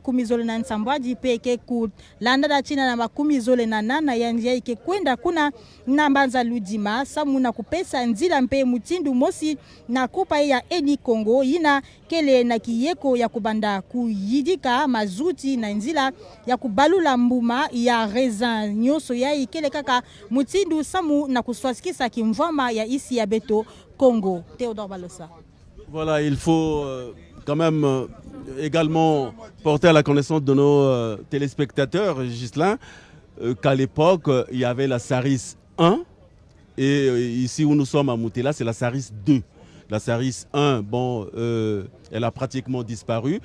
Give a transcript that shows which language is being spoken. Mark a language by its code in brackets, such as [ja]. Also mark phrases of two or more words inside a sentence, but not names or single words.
[ktu] makumi zole na nsambwaji pe ke ku landa da china na makumi zole na nana yanji ya ike kwenda kuna nambanza Ludima samu na kupesa nzila mpe mutindu mosi na kupa ya Eni Congo ina kele na kiyeko ya kubanda kuyidika mazuti na nzila ya kubalula mbuma ya raisin nyoso ya ikele kaka mutindu samu na kuswasikisa kimvama ya isi ya beto Congo. Théodore Balosa. [fr] Voilà, il faut quand même également porter à la connaissance de nos téléspectateurs, Ghislain, qu'à l'époque, il y avait la Saris 1 et ici où nous sommes à Moutela, c'est la Saris 2. La Saris 1, bon, elle a pratiquement disparu.